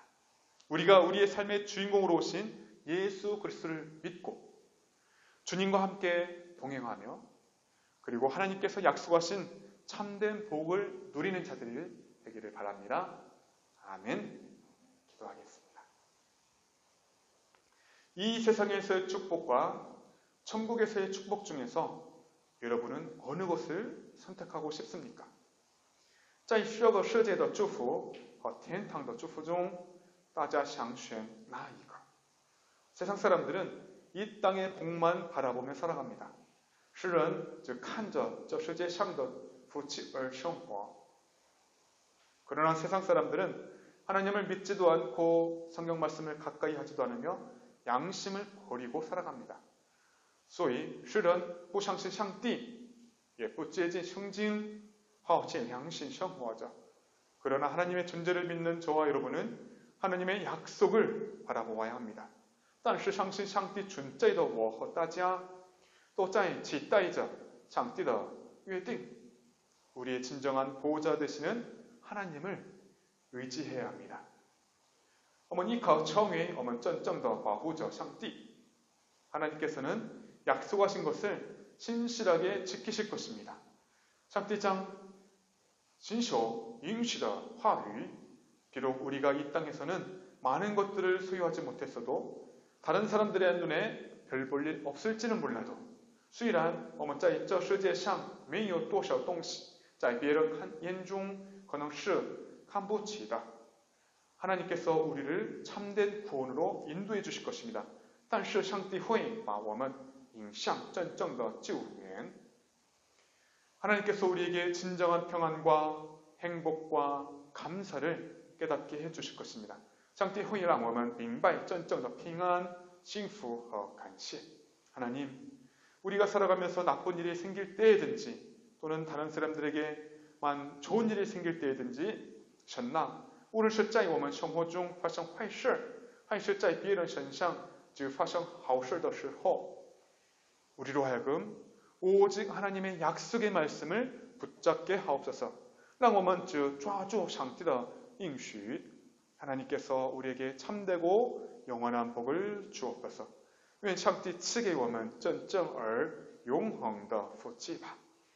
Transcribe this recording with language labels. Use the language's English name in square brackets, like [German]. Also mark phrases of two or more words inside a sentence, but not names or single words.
[Korean] 우리가 우리의 삶의 주인공으로 오신 예수 그리스도를 믿고 주님과 함께 동행하며 그리고 하나님께서 약속하신 참된 복을 누리는 자들이 되기를 바랍니다. 아멘. 기도하겠습니다. 이 세상에서의 축복과 천국에서의 축복 중에서 여러분은 어느 것을 선택하고 싶습니까? [Chinese] 在这个世界的祝福和天堂的祝福中大家想选哪一个? [Korean] 세상 사람들은 이 땅의 복만 바라보며 살아갑니다. [Chinese] 世人只看着这世界上的福气而生活. [Korean] 그러나 세상 사람들은 하나님을 믿지도 않고 성경 말씀을 가까이 하지도 않으며 양심을 버리고 살아갑니다. [Chinese] 所以世人不相信上帝也不接近圣经好尽良心生活着. [Korean] 그러나 하나님의 존재를 믿는 저와 여러분은 하나님의 약속을 바라보아야 합니다. [Chinese] 但是相信上帝存在的我和大家都在期待着上帝的约定. [Korean] 우리의 진정한 보호자 되시는 하나님을 의지해야 합니다. [Chinese] 我们依靠成为我们真正的保护者上帝. [Korean] 하나님께서는 약속하신 것을 신실하게 지키실 것입니다. [Chinese] 上帝将遵守应许的话语. [Korean] 비록 우리가 이 땅에서는 많은 것들을 소유하지 못했어도 다른 사람들의 눈에 별 볼 일 없을지는 몰라도 [Chinese] 虽然我们在这世界上没有多少东西在别人眼中可能是看不起的. [Korean] 하나님께서 우리를 참된 구원으로 인도해 주실 것입니다. [Chinese] 但是上帝会把我们引向真正的救援. [Korean] 하나님께서 우리에게 진정한 평안과 행복과 감사를 깨닫게 해주실 것입니다. [Chinese] 上帝会让我们明白真正的平安、幸福和感谢. [Korean] 하나님, 우리가 살아가면서 나쁜 일이 생길 때든지 또는 다른 사람들에게만 좋은 일이 생길 때든지 [Chinese] 神啊，无论是在我们生活中发生坏事，还是在别人身上只发生好事的时候, [Korean] 우리로 하여금 오직 하나님의 약속의 말씀을 붙잡게 하옵소서. [Chinese] 让我们就抓住上帝的应许 [Korean] 하나님께서 우리에게 참되고 영원한 복을 주옵소서. [Chinese] 愿上帝赐给我们真正而永恒的福气吧。